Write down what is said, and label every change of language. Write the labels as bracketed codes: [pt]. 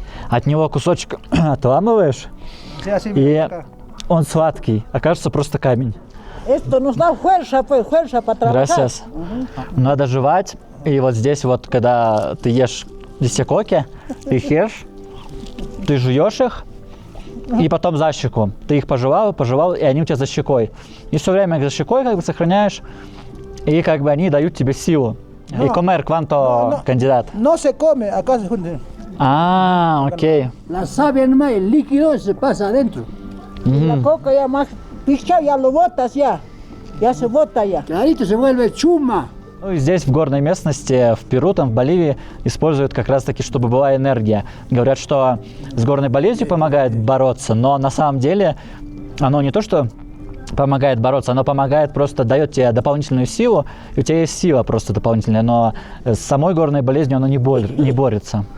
[ru] От него кусочек отламываешь, и он сладкий, а кажется просто камень. [es] Esto nos da fuerza, pues, fuerza para trabajar. Gracias. [ru] Надо жевать, и вот здесь вот, когда ты ешь коки, ты их ешь, ты жуешь их, и потом за щеку. Ты их пожевал, и они у тебя за щекой. И все время их за щекой как бы сохраняешь, и как бы они дают тебе силу. [es] И comer, ¿cuánto candidato? No se come, acá se junta. Ok. La savia nomás, el líquido se pasa adentro. La coca ya más pichado, ya lo botas ya. Ya se bota ya. Clarito se vuelve chuma. [ru] Ну и здесь, в горной местности, в Перу, там, в Боливии, используют как раз-таки, чтобы была энергия. Говорят, что с горной болезнью помогает бороться, но на самом деле оно не то, что помогает бороться, оно помогает, просто дает тебе дополнительную силу, и у тебя есть сила просто дополнительная, но с самой горной болезнью оно не борется.